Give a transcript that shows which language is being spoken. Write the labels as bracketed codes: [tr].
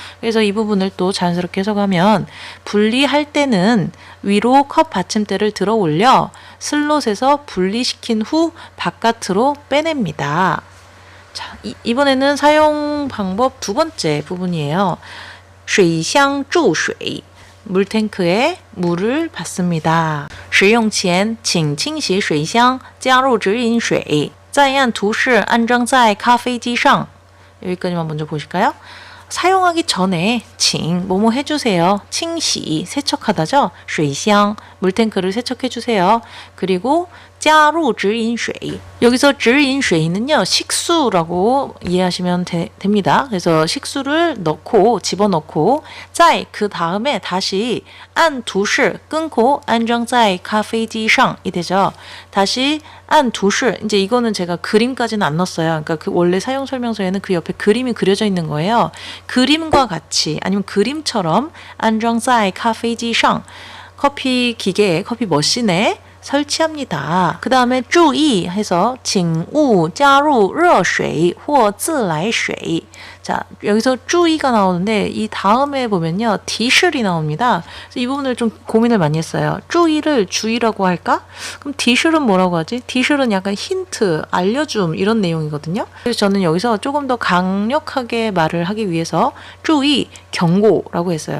[ko] 그래서 이 부분을 또 자연스럽게 해석하면 분리할 때는 위로 컵 받침대를 들어 올려 슬롯에서 분리시킨 후 바깥으로 빼냅니다. 자, 이번에는 사용 방법 두 번째 부분이에요. [zh] 水箱注水 [ko] 물탱크에 물을 받습니다. [zh] 使用前请清洗水箱加入直饮水再按图示安装在咖啡机上 [ko] 여기까지만 먼저 보실까요? 사용하기 전에 칭 뭐뭐 해주세요. 칭시 세척하다죠. 水箱 물탱크를 세척해주세요. 그리고 [zh] 加入直饮水 [ko] 여기서 直饮水는요 식수라고 이해하시면 됩니다. 그래서 식수를 넣고 집어넣고 在 그 다음에 다시 按图示 끊고 [zh] 安装在咖啡机上 [ko] 이 되죠. 다시 按图示 이제 이거는 제가 그림까지는 안 넣었어요. 그러니까 그 원래 사용 설명서에는 그 옆에 그림이 그려져 있는 거예요. 그림과 같이 아니면 그림처럼 [zh] 安装在咖啡机上 [ko] 커피 기계에 커피 머신에 설치합니다. [zh] 그 다음에 注意 [ko] 해서 [zh] 请勿加入热水或自来水 [ko] 자, 여기서注意가 나오는데 이 다음에 보면요. 디실이 나옵니다. 그래서 이 부분을 좀 고민을 많이 했어요. 注意를 주의라고 할까? 그럼 디실은 뭐라고 하지? 디실은 약간 힌트, 알려줌 이런 내용이거든요. 그래서 저는 여기서 조금 더 강력하게 말을 하기 위해서 注意, 경고라고 했어요.